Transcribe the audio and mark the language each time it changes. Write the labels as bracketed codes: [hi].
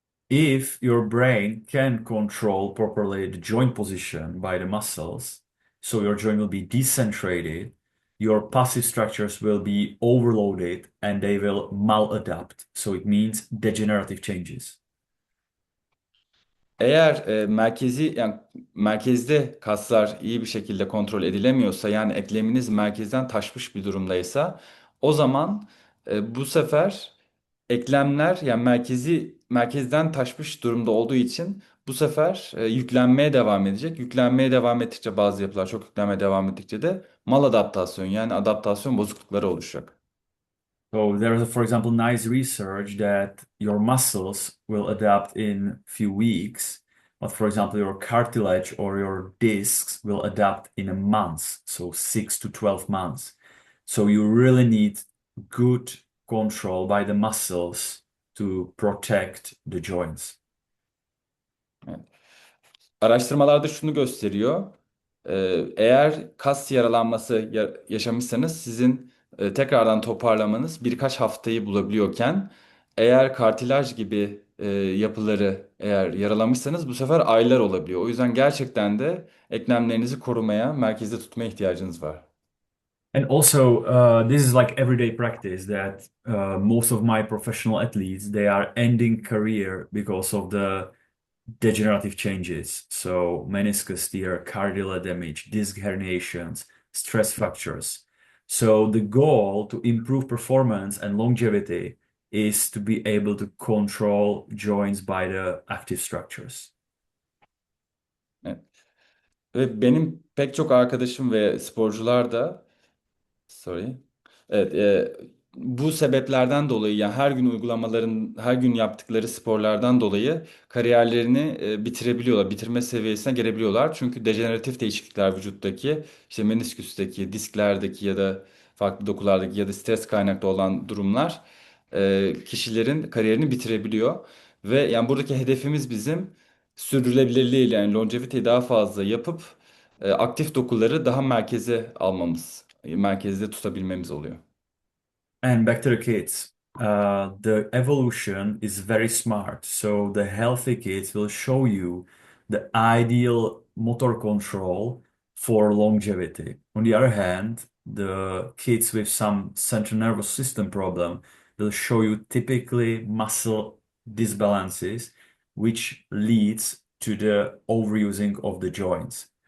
[en] If your brain can control properly the joint position by the muscles, so your joint will be decentrated, your passive structures will be overloaded and they will maladapt. So it means degenerative changes. [tr] Eğer merkezde kaslar iyi bir şekilde kontrol edilemiyorsa yani ekleminiz merkezden taşmış bir durumdaysa o zaman bu sefer eklemler yani merkezden taşmış durumda olduğu için bu sefer yüklenmeye devam edecek. Yüklenmeye devam ettikçe bazı yapılar çok yüklenmeye devam ettikçe de maladaptasyon yani adaptasyon bozuklukları oluşacak. [en] So there's, for example, nice research that your muscles will adapt in few weeks, but for example, your cartilage or your discs will adapt in a month, so 6 to 12 months. So you really need good control by the muscles to protect the joints. [tr] Evet. Araştırmalarda şunu gösteriyor. Eğer kas yaralanması yaşamışsanız sizin tekrardan toparlamanız birkaç haftayı bulabiliyorken eğer kartilaj gibi yapıları eğer yaralamışsanız bu sefer aylar olabiliyor. O yüzden gerçekten de eklemlerinizi korumaya, merkezde tutmaya ihtiyacınız var. [en] And also, this is like everyday practice that most of my professional athletes, they are ending career because of the degenerative changes. So meniscus tear, cardiac damage, disc herniations, stress fractures. So the goal to improve performance and longevity is to be able to control joints by the active structures. [tr] Evet. Ve benim pek çok arkadaşım ve sporcular da [en] sorry. [tr] Evet, bu sebeplerden dolayı yani her gün yaptıkları sporlardan dolayı kariyerlerini bitirebiliyorlar, bitirme seviyesine gelebiliyorlar. Çünkü dejeneratif değişiklikler vücuttaki, işte menisküsteki, disklerdeki ya da farklı dokulardaki ya da stres kaynaklı olan durumlar kişilerin kariyerini bitirebiliyor. Ve yani buradaki hedefimiz bizim sürdürülebilirliği yani longeviteyi daha fazla yapıp aktif dokuları daha merkeze almamız. merkezde tutabilmemiz oluyor. [en] And back to the kids. The evolution is very smart. So the healthy kids will show you the ideal motor control for longevity. On the other hand, the kids with some central nervous system problem will show you typically muscle disbalances, which leads to the overusing of the joints.